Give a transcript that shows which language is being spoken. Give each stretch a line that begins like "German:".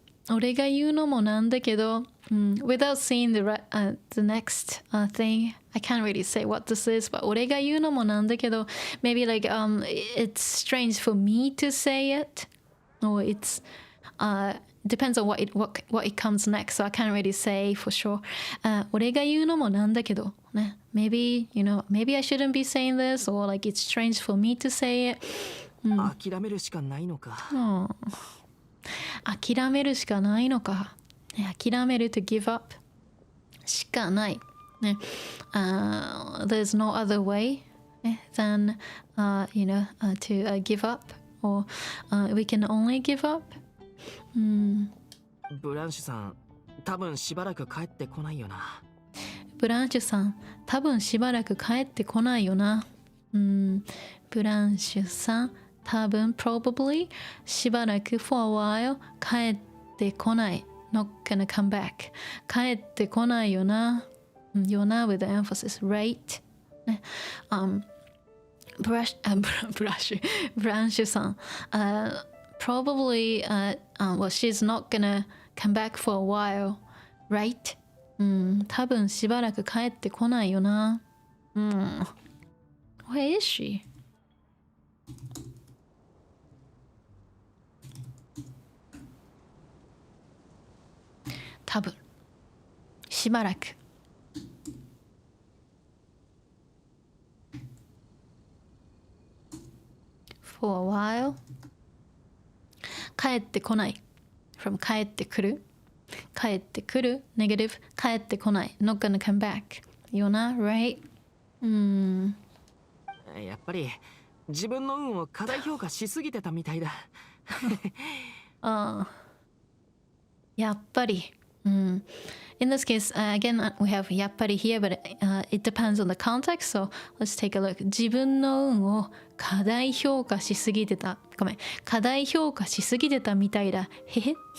Japanese: 俺が言うのもなんだけど、
English: without seeing the next thing I can't really say what this is but 俺が言うのもなんだけど maybe like it's strange for me to say it or it's depends on what it comes next, so I can't really say for sure.
Japanese: 俺が言うのもなんだけどね。
English: Maybe I shouldn't be saying this, or like it's strange for me to say it.
Japanese: 諦めるしかないのか。諦めるしかないのか。
English: 諦める to give up しかない。
Japanese: ね。
English: There's no other way than to give up, or we can only give up.
Japanese: ブランシュさん、多分しばらく帰ってこないよな。ブランシュさん、多分しばらく帰ってこないよな。ブランシュさん、多分 probably しばらく
English: for a while
Japanese: 帰ってこない。
English: not gonna come back
Japanese: 帰ってこないよな。
English: よな with the emphasis right ね。 ブランシュさん、probably well she's not gonna come back for a while right
Japanese: 多分しばらく帰ってこないよな。
English: Where is she?
Japanese: 多分しばらくfor a while帰ってこない from 帰ってくる帰ってくる negative 帰ってこない
English: not gonna come back
Japanese: よな right やっぱり自分の運を過大評価しすぎてたみたいだ
English: やっぱりIn this case, again, we have やっぱり here, but it depends on the context. So let's take a look.
Japanese: 自分の運を過大評価しすぎてた。ごめん。過大評価しすぎてたみたいだ。へへ。